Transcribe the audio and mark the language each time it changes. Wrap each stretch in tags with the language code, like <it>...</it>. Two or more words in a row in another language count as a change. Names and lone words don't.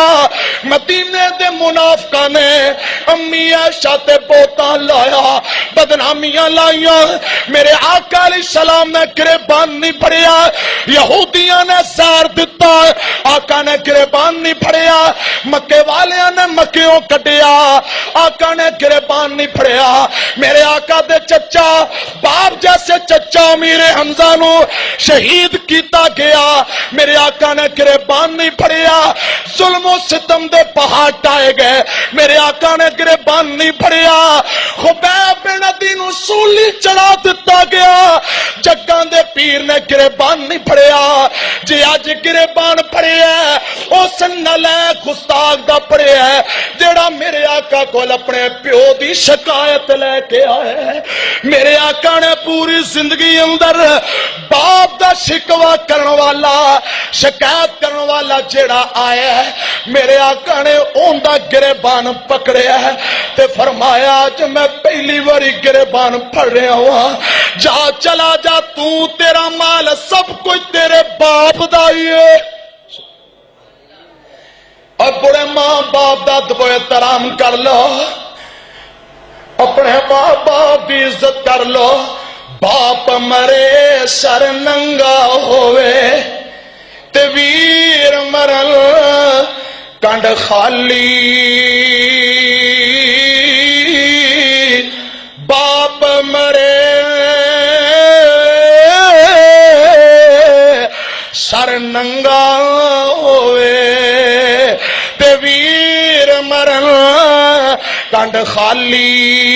<pa>مدینے دے منافقاں نے امی عائشہ تے بہتان لایا بدنامیاں لائیاں میرے آقا</pa> <ar>علیہ السلام</ar> <pa>نے گریبان نہیں پھڑیا. یہودیاں نے زہر دتا آقا نے گریبان نہیں پھڑیا. مکے والیاں نے مکیوں کٹیا آقا نے گریبان نہیں پھڑیا. میرے آقا دے چچا باپ جیسے چچا امیر حمزہ نو شہید کیتا گیا میرے آقا نے گریبان نہیں پھڑیا. ظلم و ستم دے پہاڑ ٹائے گئے میرے آقا نے گریبان نہیں پھڑیا. خبیب بن عدی نو سولی چڑھا دتا گیا جگاں دے پیر نے گریبان نہیں پھڑیا. جی اج گریبان پھڑیا اس نالائق گستاخ دا پھڑیا جڑا میرے آقا کول اپنے پیو دی شکایت لے کے آئے. میرے آقا نے پوری زندگی اندر باپ دا شکوا کرن والا شکایت کرن والا جڑا آیا ہے میرے آقا نے اون دا گریبان پکڑیا ہے تے فرمایا جو میں پہلی باری گریبان پھڑ رہا ہوں جا چلا جا تو تیرا مال سب کچھ تیرے باپ دا ہی ہے. اور بڑے ماں باپ دا ادب و احترام کر لو اپنے ماں باپ کی عزت کر لو. باپ مرے سر ننگا ہوئے تے ویر مرل کنڈ خالی. باپ مرے سر ننگا ہوئے تے ویر مرل کنڈ خالی.</pa>